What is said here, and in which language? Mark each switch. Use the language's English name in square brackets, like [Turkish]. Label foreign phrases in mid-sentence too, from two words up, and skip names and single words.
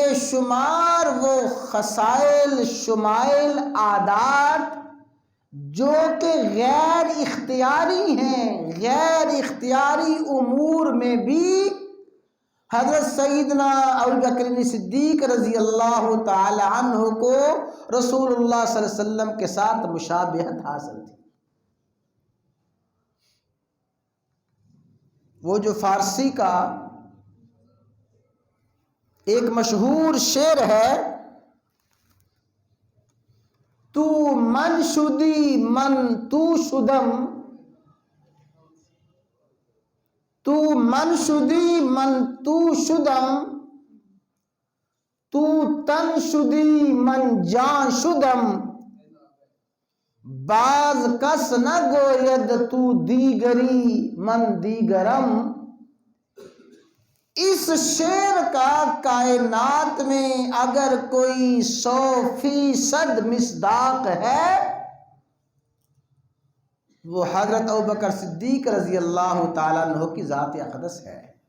[Urdu] شمار وہ خصائل، شمائل، عادات جو کہ غیر اختیاری ہیں، غیر اختیاری امور میں بھی حضرت سیدنا ابو بکر صدیق [Arabic] رضی اللہ تعالی عنہ [Urdu] کو رسول اللہ [Arabic] صلی اللہ علیہ وسلم [Urdu] کے ساتھ مشابہت حاصل تھی۔ وہ جو فارسی کا ایک مشہور شعر ہے، [Persian] تو من شدی من تو شدم، تو من شدی من تو شدم، تو تن شدی من جان شدم، باز کس نہ گوید تو دیگری من دیگرم۔ [Urdu] اس شعر کا کائنات میں اگر کوئی 100% مصداق ہے، وہ حضرت ابوبکر صدیق [Arabic] رضی اللہ تعالیٰ عنہ [Urdu] کی ذات اقدس ہے۔